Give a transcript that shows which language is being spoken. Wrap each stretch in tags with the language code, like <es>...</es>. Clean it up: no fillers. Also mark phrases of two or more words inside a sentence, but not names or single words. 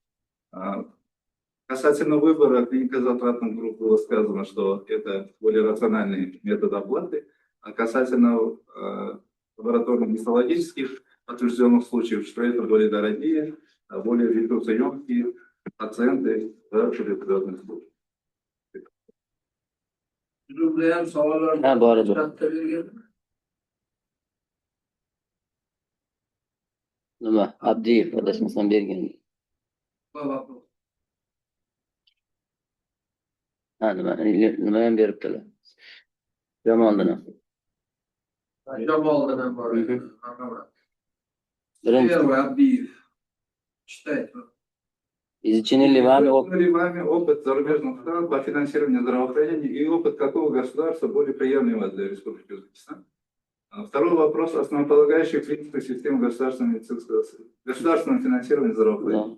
<ru>Касательно выбора клинико-затратных групп было сказано, что это более рациональный метод оплаты. А касательно лабораторно-гистологических подтвержденных случаев, что это более дорогие, более ресурсоемкие пациенты в туберкулезных случаях.</ru> <uz>Bor edi. Nima? Abdiyev adashmasam bergan. Nima ham beribdilar? Jamoliddin ham. Jamoliddin ham bor. Birinchi Abdiyev.</uz> <ru>Читайте. изучение ли вами опыт зарубежных стран по финансированию здравоохранения и опыт какого государства более приемлемого для Республики Узбекистан? Второй вопрос. Основополагающая принципы системы государственного финансирования здравоохранения.</ru>